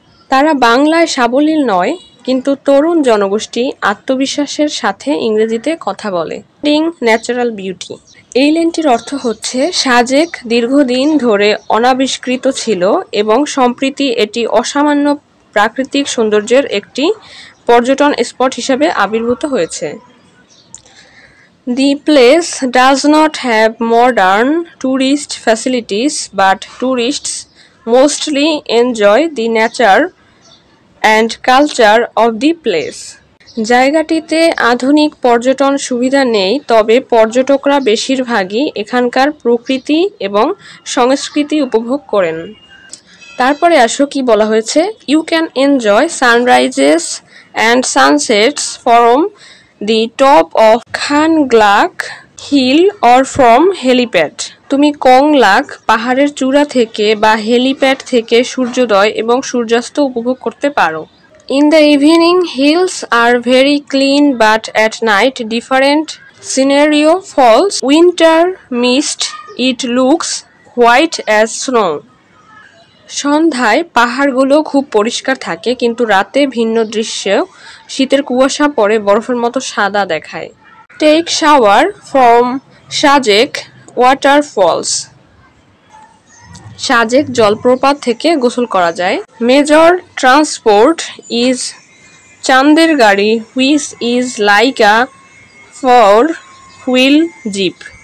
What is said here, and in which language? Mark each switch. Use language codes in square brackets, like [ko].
[bn] তারা বাংলায় সাবলীল নয়, কিন্তু তরুণ জনগোষ্ঠী আত্মবিশ্বাসের সাথে ইংরেজিতে কথা বলে। [en] natural beauty, [bn] এই লাইনটির অর্থ হচ্ছে সাজেক দীর্ঘদিন ধরে অনাবিষ্কৃত ছিল এবং সম্প্রতি এটি অসামান্য প্রাকৃতিক সৌন্দর্যের একটি পর্যটন স্পট হিসেবে আবির্ভূত হয়েছে। [en] The place does not have modern tourist facilities, but tourists mostly enjoy the nature and culture of the place. [bn] জায়গাটিতে আধুনিক পর্যটন সুবিধা নেই, তবে পর্যটকরা বেশিরভাগই এখানকার প্রকৃতি এবং সংস্কৃতি উপভোগ করেন। তারপরে আসো কি বলা হয়েছে, [en] You can enjoy sunrises and sunsets from the top of Konglak hill or from helipad. [bn] তুমি কংলাক পাহাড়ের চূড়া থেকে বা হেলিপ্যাড থেকে সূর্যোদয় এবং সূর্যাস্ত উপভোগ করতে পারো। [en] In the evening, hills are very clean, but at night different scenario falls. Winter mist, it looks white as snow. [bn] সন্ধ্যায় পাহাড়গুলো খুব পরিষ্কার থাকে, কিন্তু রাতে ভিন্ন দৃশ্য, শীতের কুয়াশা পড়ে বরফের মতো সাদা দেখায়। [en] Take shower from Sajek waterfalls. [bn] Sajek জলপ্রপাত থেকে গোসল করা যায়। [en] Major transport is চাঁদের গাড়ি, which is like a four wheel jeep.